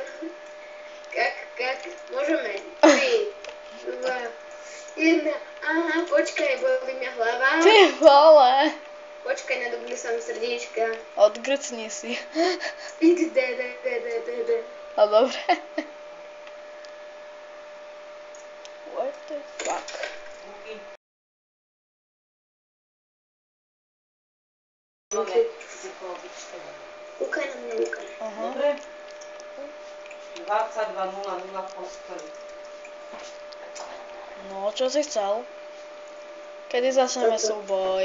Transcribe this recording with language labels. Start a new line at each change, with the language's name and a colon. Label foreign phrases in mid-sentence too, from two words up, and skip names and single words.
Slovak: Kak, môžeme. 3, 2, 1. Aha, počkaj, bolí mňa hlava. Ty vole. Počkaj, nadobili sa mi srdíčka. Odgrcni si. XD. A dobre.
English: What the fuck?
Slovak: Kúkaj na mňa, kúkaj. Dobre? 22:00 v posteli. No, čo si chcel? Kedy začneme súboj?